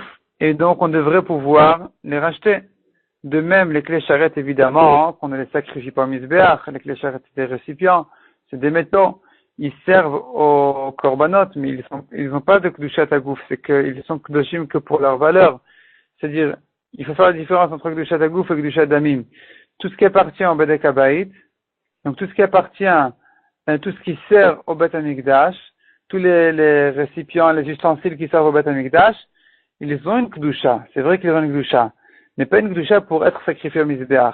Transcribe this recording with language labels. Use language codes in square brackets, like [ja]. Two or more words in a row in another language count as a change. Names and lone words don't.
[fr] Et donc on devrait pouvoir les racheter. De même, les clés charrettes, évidemment, qu'on ne les sacrifie pas au misbéach. Les clés charrettes, c'est des récipients, c'est des métaux. Ils servent aux korbanot, mais ils n'ont pas de [he] קדושת הגוף. [fr] C'est qu'ils sont kedoshim que pour leur valeur. C'est-à-dire, il faut faire la différence entre [he] קדושת הגוף [fr] et [he] קדושת דמים. [fr] Tout ce qui appartient au [he] בדק הבית, [fr] donc tout ce qui appartient, tout ce qui sert au Bet Amikdash, tous les récipients, les ustensiles qui servent au Bet Amikdash, ils ont une kedusha. C'est vrai qu'ils ont une kedusha. Mais pas une kedusha pour être sacrifié au misbéach.